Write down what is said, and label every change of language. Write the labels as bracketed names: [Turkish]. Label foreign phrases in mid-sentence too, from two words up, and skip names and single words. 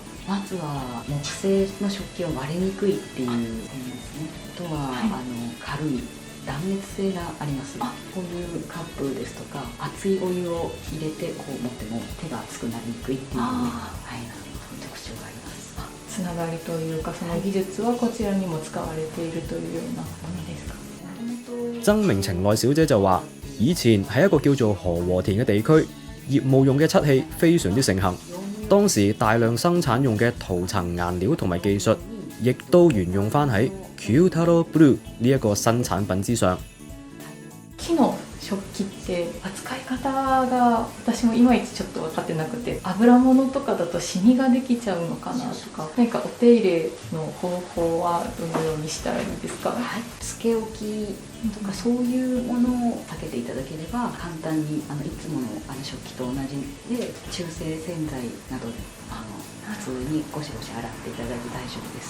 [Japanese] まずは木製の食器は割れにくいっていう点ですね。あとは、軽軽い断熱性があります。こういうカップですとか熱いお湯を入れてこう持っても手が熱くなりにくいっていうのに、特徴があります。つながりというかその技術はこちらにも使われているというようなものですか。 [Cantonese] 曾明晴內小姐就話：以前喺一個叫做河和田嘅地區，業務用嘅漆器非常之盛行。當時大量生產用嘅塗層顏料同埋技術，亦都沿用翻喺 Kyutaro Blue 呢一個新產品之上。 [Japanese] 木の食器って扱い方が私もいまいちちょっと分かってなくて、油物とかだとシミができちゃうのかなとか、何かお手入れの方法はどのようにしたらいいですか？つけ置きとかそういうものを避けていただければ簡単にいつもの食器と同じで中性洗剤などで普通にゴシゴシ洗っていただいて大丈夫です。